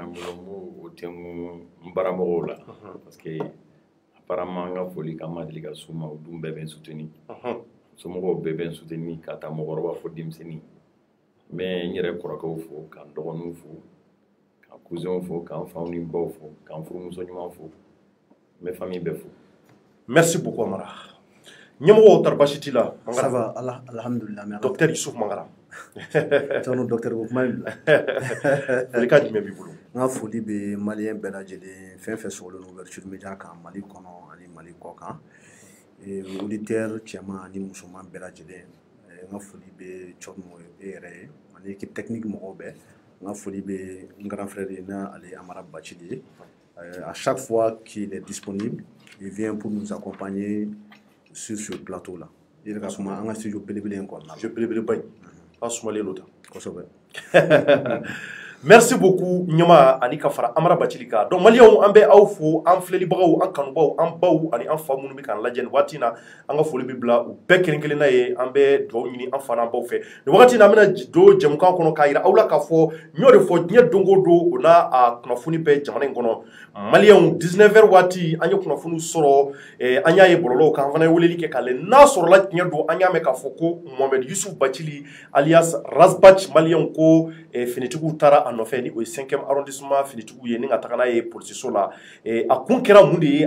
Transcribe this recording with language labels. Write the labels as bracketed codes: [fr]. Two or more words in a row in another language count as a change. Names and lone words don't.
[bm] o tɛ n baramɔgɔw la [fr] parce que [bm] apparemment an ka foli kan ma deli ka s'u ma o dun bɛɛ bɛ n soutenir somɔgɔw bɛɛ bɛ n soutenir ka taa mɔgɔkɔrɔba fo denmisɛnnin mais n yɛrɛ kɔrɔkɛw fo k'an dɔgɔninw fo k'an cousinw fo k'an faw ni baw fo k'an furumuso ɲuman fo n bɛ famille bɛɛ fo [fr] merci beaucoup [bm] Amara ɲɛmɔgɔw tɔɔrɔ baasi t'i la [fr] ça va alhamdulillah [bm] docteur Yusuf Mangara Thierno docteur ko kuma in bila folikan jumɛn b'i bolo n ka foli bɛ Maliens bɛɛ lajɛlen fɛn fɛn sɔgɔlen [fr] ouverture média [bm] kan Mali kɔnɔ ani Mali kɔ kan auditeur cɛman ani musoman bɛɛ lajɛlen n ka foli bɛ Thierno e yɛrɛ ye ani [fr] équipe technique [bm] mɔgɔw bɛɛ n ka foli bɛ n [fr] grand frère [bm] ye n'ale Amara Bacili ye [fr] à chaque fois qu'il est disponible il vient pour nous accompagner sur ce plateau là [bm] il ka suma an ka studio belebele in kɔnɔna studio belebeleba in a sumalen don tan kosɛbɛ [fr] merci beaucoup [bm] ɲɛma ani ka fara Amara Bacili kan donc Maliens an bɛ aw fo an filɛlibagaw an kanubaw an baw ani an fa minnu bɛ k'an lajɛ nin waati in na an ka foli bɛ bila u bɛɛ kelen-kelenna ye an bɛ dugawu ɲini an fa n'an baw fɛ nin wagati in na an bɛna don jɛmukan kɔnɔ k'a yira aw la k'a fɔ n y'o de fɔ diɲɛ don o don o n'a a kunnafoni bɛ jamana in kɔnɔ Maliens 19h waati an ye kunnafoni sɔrɔ an y'a ye bɔlɔlɔw kan an fana ye weleli kɛ k'ale n'a sɔrɔla tiɲɛ don an y'a mɛn k'a fɔ ko Mohamed Yusuf Bacili alias Razbach Maliens ko finitigiw taara a nɔfɛ ni o ye 5e arrondissement finitigiw ye ni ka taga n'a ye polisiso la a kun kɛra mun de ye